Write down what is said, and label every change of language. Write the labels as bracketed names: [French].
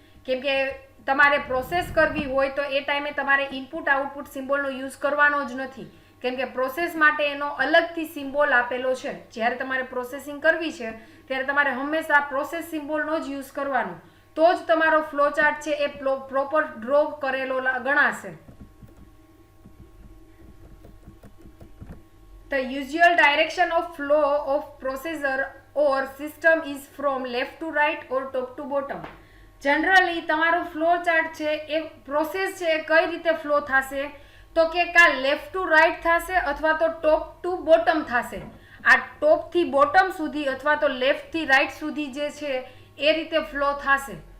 [Gujarati] કેમ કે તમારે પ્રોસેસ કરવી હોય તો એ ટાઈમે તમારે ઇનપુટ આઉટપુટ સિમ્બોલનો યુઝ કરવાનો જ નથી. કેમ કે પ્રોસેસ માટે એનો અલગથી સિમ્બોલ આપેલો છે. જ્યારે તમારે પ્રોસેસિંગ કરવી છે ત્યારે તમારે હંમેશા પ્રોસેસ સિમ્બોલનો જ યુઝ કરવાનો, તો જ તમારો ફ્લો ચાર્ટ છે એ પ્રોપર ડ્રો કરેલો ગણાશે. [English] The usual direction of flow of processor or system is from left to right or top to bottom. [Gujarati] Generally તમારો ફ્લો ચાર્ટ છે એ પ્રોસેસ છે એ કઈ રીતે ફ્લો થશે તો કે કાં લેફ્ટ ટુ રાઈટ થશે અથવા તો ટોપ ટુ બોટમ થશે. આ ટોપથી બોટમ સુધી અથવા તો લેફ્ટથી રાઈટ સુધી જે છે એ રીતે ફ્લો થશે.